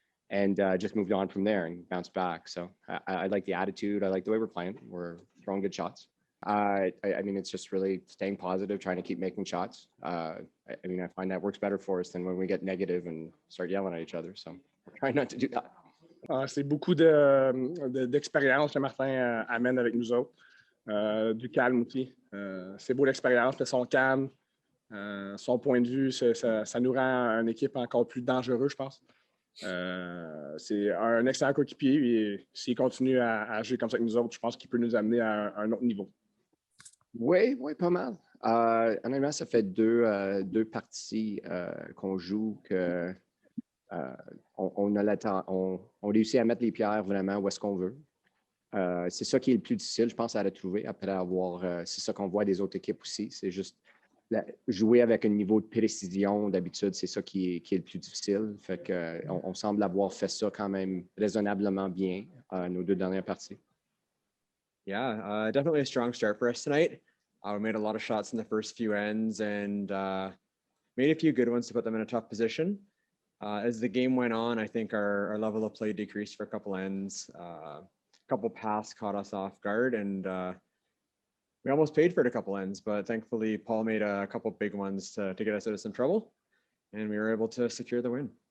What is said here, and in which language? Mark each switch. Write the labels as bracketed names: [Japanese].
[English] And just moved on from there and bounced back. So I like the attitude. I like the way we're playing. We're throwing good shots. I mean, it's just really staying positive, trying to keep making shots. I find that works better for us than when we get negative and start yelling at each other. So we're trying not to do that. [French] C'est beaucoup d'expérience que Martin amène avec nous autres. Du calme aussi. C'est beau l'expérience, son calme, son point de vue, ça nous rend une équipe encore plus dangereuse, je pense. C'est un excellent coéquipier et s'il continue à jouer comme ça avec nous autres, je pense qu'il peut nous amener à un autre niveau. Oui, pas mal. Honnêtement, ça fait deux parties qu'on joue que on réussit à mettre les pierres vraiment où est-ce qu'on veut. C'est ça qui est le plus difficile, je pense, à la trouver après avoir. C'est ça qu'on voit des autres équipes aussi. C'est juste jouer avec un niveau de précision d'habitude, c'est ça qui est le plus difficile. Fait que on semble avoir fait ça quand même raisonnablement bien nos 2 dernières parties. [English] Yeah, definitely a strong start for us tonight. We made a lot of shots in the first few ends and made a few good ones to put them in a tough position. As the game went on, I think our level of play decreased for a couple ends. A couple paths caught us off guard, and we almost paid for it a couple ends, but thankfully Paul made a couple big ones to get us out of some trouble, and we were able to secure the win.